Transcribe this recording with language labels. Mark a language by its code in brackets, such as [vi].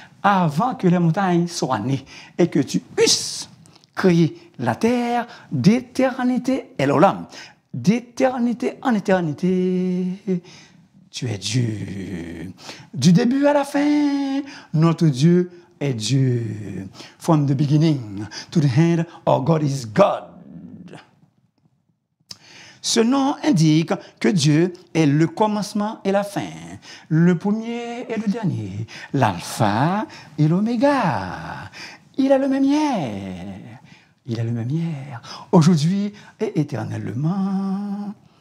[fr] Avant que les montagnes soient nées et que tu eusses créé la terre d'éternité, El Olam, d'éternité en éternité, tu es Dieu. Du début à la fin, notre Dieu est Dieu. [en] From the beginning to the end, our God is God. [fr] Ce nom indique que Dieu est le commencement et la fin, le premier et le dernier, l'alpha et l'oméga. Il est le même hier. Il est le même hier, aujourd'hui et éternellement.